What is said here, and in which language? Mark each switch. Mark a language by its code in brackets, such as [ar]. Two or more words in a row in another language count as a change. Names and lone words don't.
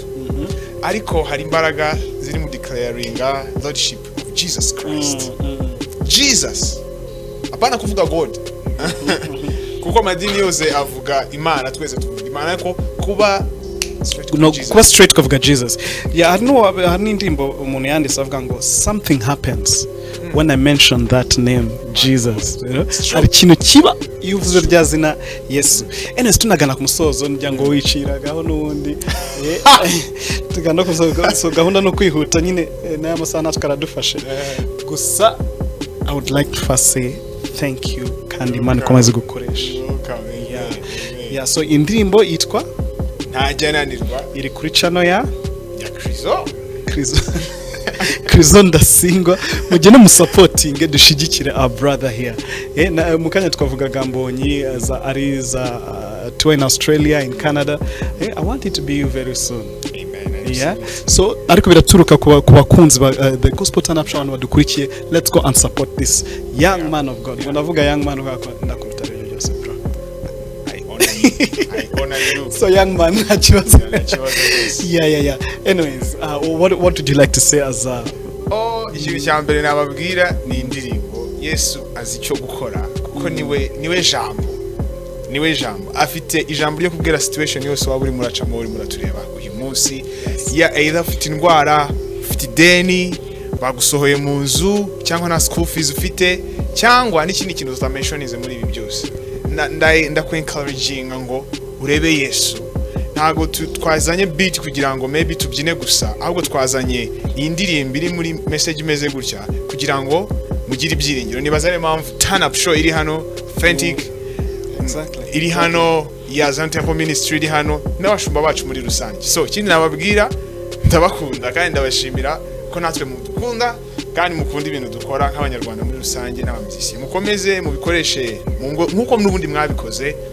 [rw] Ariko hari imbaraga ziri mu declaringa [en] lordship of Jesus Christ. [rw] Jesus, apana kuvuga God. Kuko madini yose avuga Imana, twese tuvuga Imana, ko kuba straight kuvuga Jesus. Yeah, hari indirimbo umuntu yanditse avuga ngo [en] something happens when I mention that name Jesus, you know? [rw] Hari ikintu kiba iyo uvuze rya zina Yesu. Enes tunagana ku musozo njya ngo wiciragaho n'ubundi tuganda ku gahunda no kwihuta nyine n'aya masaha natwe karadufashe. Gusa [en] I would like to first say thank you [rw] kandi Imana ikomeze gukoresha. Yeah, so indirimbo yitwa Ntajyananirwa, iri kuri channel ya Chryso. Chryso Ndasingwa, mugene mu supporting dushigikire [en] our brother here. [rw] Na mukanya twavugaga Mbonyi za [en] tour in Australia, in Canada. I want it to be you very soon. Amen. [rw] Yeah. So ariko biraturuka ku bakunzi ba [en] the gospel turn up show [rw] abantu badukurikiye. [en] Let's go and support this young man of God. [rw] Ndavuga [en] young man [rw] ndakuruta rero byose bro. [en] I honor you. So young man, yeah. Anyways, what would you like to say as [rw] ikintu cya mbere nababwira ni indirimbo Yesu azi icyo gukora, kuko niwe jambo afite ijambo ryo kubwira situation yose waba uri muracamo, uri muratureba uyu munsi. Either ufite indwara, ufite ideni, bagusohoye mu nzu, cyangwa na [en] school fees [rw] ufite, cyangwa n'ikindi kintu tutamenshonize muri ibi byose, encouraging ngo urebe Yesu. Ntago twazanye beat kugira ngo maybe tubyine gusa, ahubwo twazanye iyi ndirimbo iri muri message imeze gutya kugira ngo mugire ibyiringiro. Nibaza ari mpamvu [en] turn up show [rw] iri hano, Authentic iri hano, ya Zion Temple Ministry iri hano, n'abashumba bacu muri rusange. So ikindi nababwira, ndabakunda kandi ndabashimira ko natwe mudukunda kandi mukunda ibintu dukora nk'abanyarwanda muri rusange n'abamuzisi. Mukomeze mubikoreshe nkuko n'ubundi mwabikoze.